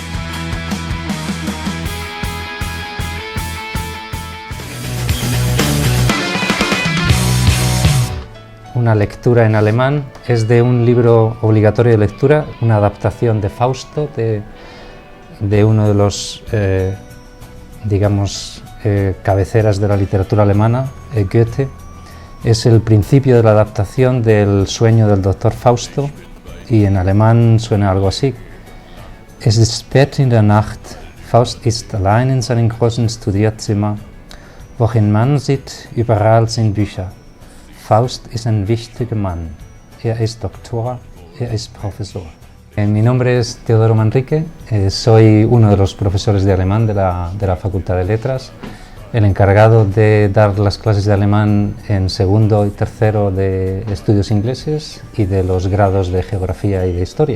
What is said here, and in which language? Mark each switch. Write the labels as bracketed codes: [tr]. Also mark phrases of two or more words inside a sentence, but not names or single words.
[es] Una lectura en alemán es de un libro obligatorio de lectura, una adaptación de Fausto, de uno de los, cabeceras de la literatura alemana, Goethe. Es el principio de la adaptación del sueño del doctor Fausto y en alemán suena algo así. [de] Es ist spät in der Nacht, Faust ist allein in seinem großen Studierzimmer, wohin man sieht, überall sind Bücher. Faust ist ein wichtiger Mann. [es] Es Doktor, es profesor. Mi nombre es Teodoro Manrique, soy uno de los profesores de alemán de la Facultad de Letras el encargado de dar las clases de alemán en segundo y tercero de estudios ingleses y de los grados de geografía y de historia.